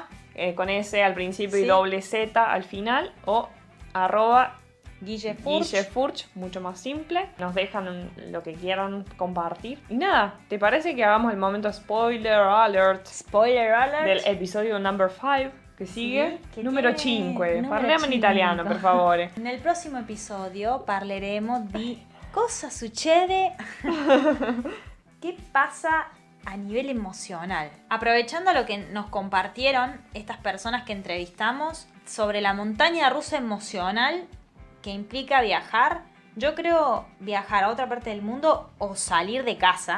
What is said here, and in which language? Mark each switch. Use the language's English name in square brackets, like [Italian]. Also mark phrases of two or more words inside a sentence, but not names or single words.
[Spanish] Con S al principio y Sí. doble Z al final. O @GuilleFurch, mucho más simple. Nos dejan lo que quieran compartir. Y nada, ¿te parece que hagamos el momento [English] spoiler alert [Spanish] Spoiler alert. del episodio number 5 que sigue? che [Italian] Numero [Spanish] tiene- 5. [Italian] numero Parliamo in 5. italiano, per favore. Nel prossimo episodio parleremo di cosa succede, [Spanish] qué pasa a nivel emocional. Aprovechando lo que nos compartieron estas personas que entrevistamos sobre la montaña rusa emocional que implica viajar. Yo creo viajar a otra parte del mundo o salir de casa.